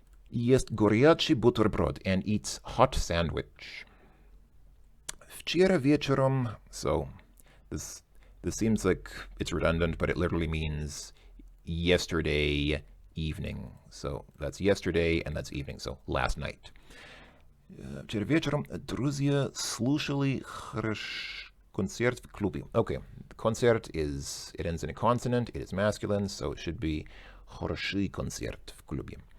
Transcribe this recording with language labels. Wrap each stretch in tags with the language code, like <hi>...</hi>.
<ru>ест горячий бутерброд</ru> <en>and eats hot sandwich.</en> <ru>Вчера вечером,</ru> <en>so this seems like it's redundant, but it literally means yesterday evening. So that's yesterday and that's evening, so last night.</en> <ru>Вчера вечером друзья слушали концерт в клубе.</ru> <en>Okay, концерт is, it ends in a consonant, it is masculine, so it should be</en> <ru>хороший концерт в клубе.</ru>